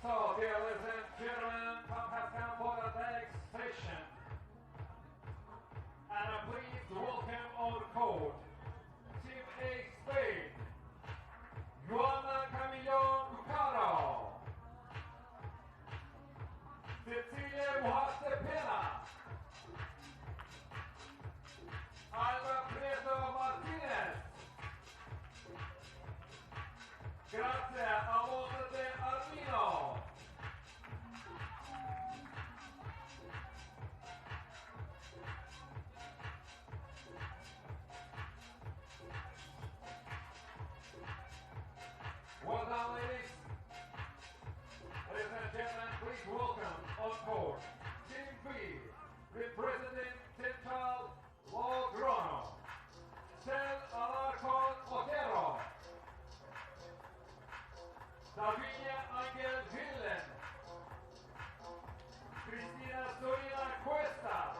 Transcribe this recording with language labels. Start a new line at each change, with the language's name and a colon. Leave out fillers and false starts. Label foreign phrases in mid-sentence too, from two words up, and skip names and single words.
English: Okay, ladies and gentlemen, time has come for the next session. And please welcome on court Team A Spain, Joanna Camillon Bucaro, Cecilia Muhaste Pena, Alba Prieto Martinez, Grazia Alonso de Armino, well done, ladies. Ladies and gentlemen, please welcome on court Team B, representing Central Logrono, Sel Alarcon Otero, Davinia Angel Villen, Cristina Sorina Cuesta,